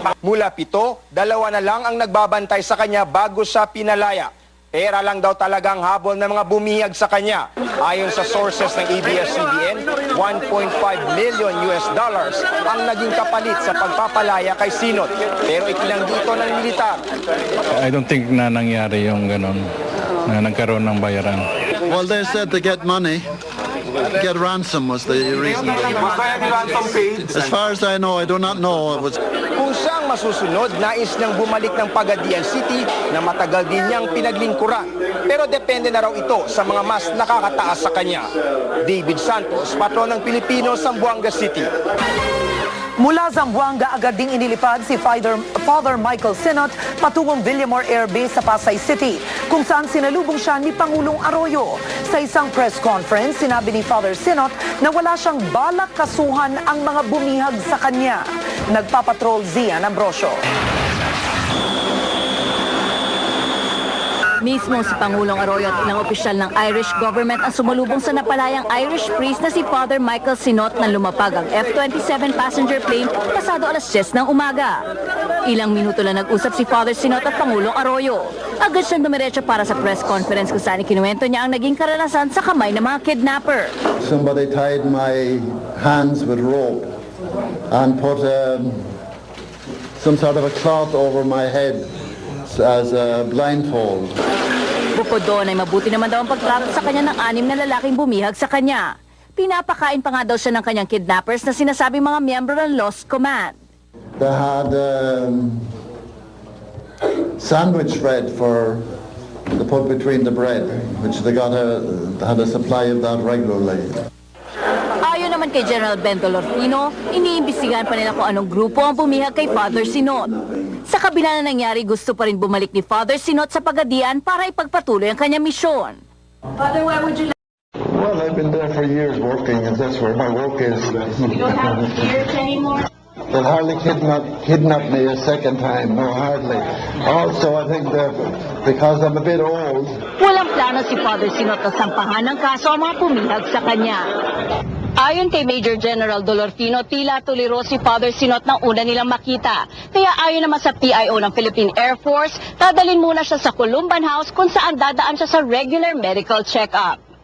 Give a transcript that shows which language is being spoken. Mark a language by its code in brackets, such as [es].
[tl] Mula 7, 2 na lang ang nagbabantay sa kanya bago siya pinalaya. Pera lang daw talagang habol ng mga bumihag sa kanya. Ayon sa sources ng ABS-CBN, $1.5 million ang naging kapalit sa pagpapalaya kay Sinot. Pero itinanggi ito ng militar. [en] I don't think [tl] na nangyari yung ganon, na nagkaroon ng bayaran. [en] Well, they said to get money. Get ransom was the reason. As far as I know, I do not know. [tl] Kung siyang masusunod, nais niyang bumalik ng Pagadian City na matagal din niyang pinaglingkuran. Pero depende na raw ito sa mga mas nakakataas sa kanya. David Santos, Patron ng Pilipino, Zamboanga City. Mula Zamboanga, agad ding inilipad si Father Michael Sinot patungong Villamor Air Base sa Pasay City, kung saan sinalubong siya ni Pangulong Arroyo. Sa isang press conference, sinabi ni Father Sinot na wala siyang balak kasuhan ang mga bumihag sa kanya. Nagpapatrol Zian Ambrosio. Mismo si Pangulong Arroyo at ilang opisyal ng Irish government ang sumalubong sa napalayang Irish priest na si Father Michael Sinot nang lumapag ang F-27 passenger plane pasado alas 10 ng umaga. Ilang minuto lang nag-usap si Father Sinot at Pangulong Arroyo. Agad siyang dumiretso para sa press conference kung saan ikinuwento niya ang naging karanasan sa kamay ng mga kidnapper. [en] Somebody tied my hands with rope and put some sort of a cloth over my head as a blindfold. [tl] Bukod doon ay mabuti naman daw ang pagtrato sa kanya ng 6 na lalaking bumihag sa kanya. Pinapakain pa nga daw siya ng kanyang kidnappers na sinasabing mga miyembro ng Lost Command. [en] They had sandwich bread to put between the bread, which they had a supply of that regularly. [tl] Ayon naman kay General Ben Dolorfino, iniimbestigahan pa nila kung anong grupo ang bumihag kay Father Sinot. Sa kabila na nangyari, gusto pa rin bumalik ni Father Sinot sa Pagadian para ipagpatuloy ang kanyang misyon. [en] Father, why would you like... Well, I've been there for years working, and that's where my work is. You don't have fears anymore? They'll hardly kidnap me a second time, no, hardly. Also, I think that because I'm a bit old... [tl] Walang plano si Father Sinot na sampahan ng kaso ang mga pumihag sa kanya. Ayon kay Major General Dolorfino, tila tuliro si Father Sinot nang una nilang makita. Kaya ayon naman sa PIO ng Philippine Air Force, dadalhin muna siya sa Columban House kung saan dadaan siya sa regular medical check-up.